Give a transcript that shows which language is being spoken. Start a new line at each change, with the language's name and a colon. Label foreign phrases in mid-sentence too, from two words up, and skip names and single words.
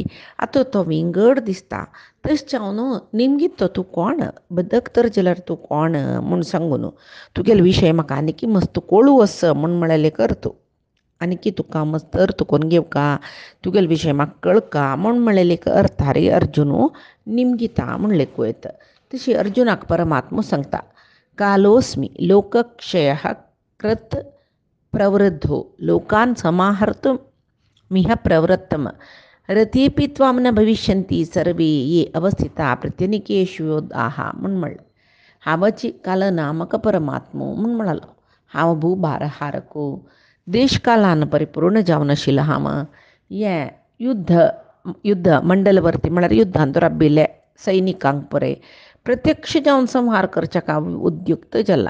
Konkani: आतां तो विंगड दिसता तशें हांव निमगीत तूं कोण बदक तर जाल्यार तूं कोण म्हूण सांगून तुगेले विशय म्हाका आनीक मस्त कळू वस म्हूण म्हळेलें कर तूं. आनीक तुका मस्त अर्थ करून घेवका तुगेले विशय म्हाका कळका म्हूण म्हळेलें अर्था रे अर्जुन निमगिता म्हूण लेखूयत. तशी अर्जुनाक परमात्मा सांगता
Sanskrit: कालोस्मी लोकक्षयः कृत प्रवृद्धो लोकान् समाहर्तुं मिह प्रवृत्तम रथेपि त्वां न भविष्यन्ति सर्वे ये अवस्थिता प्रत्यनिकेषु योद्धाः
Konkani: म्हूण म्हणलें. हांवची कालनामक परमात्मो म्हूण म्हणालो. हांव भूभारहारको देशकालान परिपूर्ण जावन आशिल्लो. हांव हें युद्ध मंडलवर्ती म्हळ्यार युद्धांत राबिल्ले सैनिकांक पळय प्रत्यक्ष जावन संहार करच्याक हांव उद्युक्त जाला.